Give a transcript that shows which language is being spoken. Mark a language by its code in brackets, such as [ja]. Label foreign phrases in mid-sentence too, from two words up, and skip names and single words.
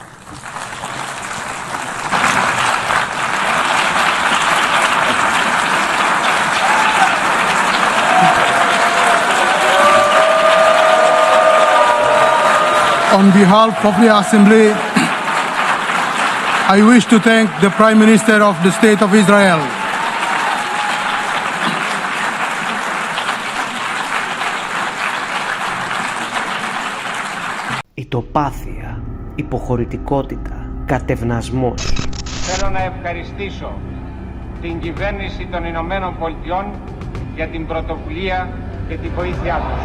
[en] On behalf of the Assembly, I wish to thank the Prime Minister of the State of Israel. [el] Ητοπάθεια, υποχωρητικότητα, κατευνασμός. Θέλω να ευχαριστήσω την κυβέρνηση των Ηνωμένων Πολιτειών για την πρωτοβουλία και την βοήθειά τους.